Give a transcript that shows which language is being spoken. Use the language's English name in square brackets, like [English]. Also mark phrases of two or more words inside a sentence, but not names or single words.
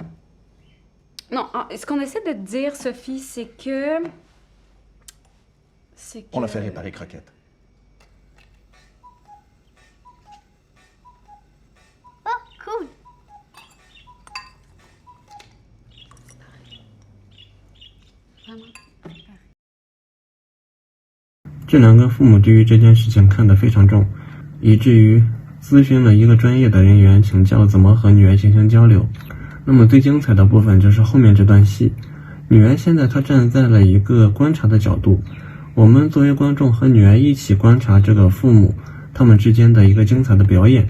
[French] Non, ce qu'on essaie de te dire, Sophie, c'est que... On a fait réparer Croquette. Oh, cool. Vraiment. [Chinese] 这两个父母对于这件事情看得非常重，以至于咨询了一个专业的人员请教怎么和女儿进行交流。那么最精彩的部分就是后面这段戏，女儿现在她站在了一个观察的角度，我们作为观众和女儿一起观察这个父母他们之间的一个精彩的表演。